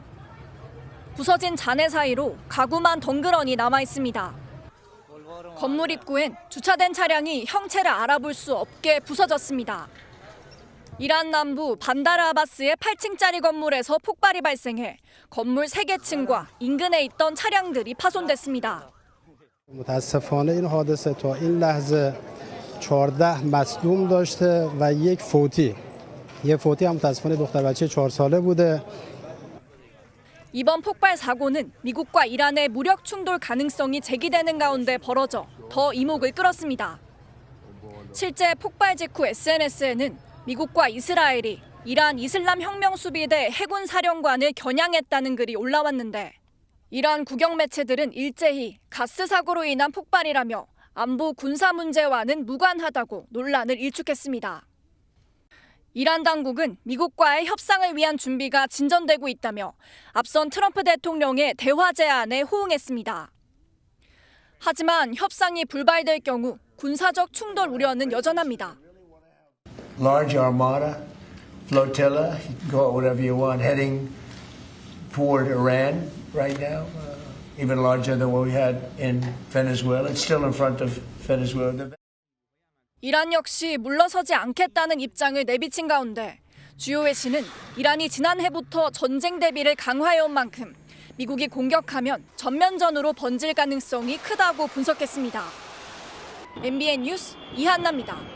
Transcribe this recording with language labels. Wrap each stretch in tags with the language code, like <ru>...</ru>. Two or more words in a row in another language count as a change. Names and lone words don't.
<ko>부서진 잔해 사이로 가구만 덩그러니 남아 있습니다. 건물 입구엔 주차된 차량이 형체를 알아볼 수 없게 부서졌습니다. 이란 남부 반다르 아바스의 8층짜리 건물에서 폭발이 발생해 건물 3개 층과 인근에 있던 차량들이 파손됐습니다.</ko> <fa>متاسفانه این حادثه تا این لحظه 14 مصدوم داشته و یک فوتی. یه فوتی هم متاسفانه دختر بچه 4 ساله بوده.</fa> <ko>이번 폭발 사고는 미국과 이란의 무력 충돌 가능성이 제기되는 가운데 벌어져 더 이목을 끌었습니다. 실제 폭발 직후 SNS에는 미국과 이스라엘이 이란 이슬람 혁명 수비대 해군 사령관을 겨냥했다는 글이 올라왔는데 이란 국영 매체들은 일제히 가스 사고로 인한 폭발이라며 안보 군사 문제와는 무관하다고 논란을 일축했습니다. 이란 당국은 미국과의 협상을 위한 준비가 진전되고 있다며 앞선 트럼프 대통령의 대화 제안에 호응했습니다. 하지만 협상이 불발될 경우 군사적 충돌 우려는 여전합니다.</ko> <en>Large armada, flotilla, you can call it whatever you want, heading toward Iran right now, even larger than what we had in Venezuela. It's still in front of Venezuela.</en> <ko>이란 역시 물러서지 않겠다는 입장을 내비친 가운데 주요 외신은 이란이 지난해부터 전쟁 대비를 강화해온 만큼 미국이 공격하면 전면전으로 번질 가능성이 크다고 분석했습니다. MBN 뉴스 이한나입니다.</ko>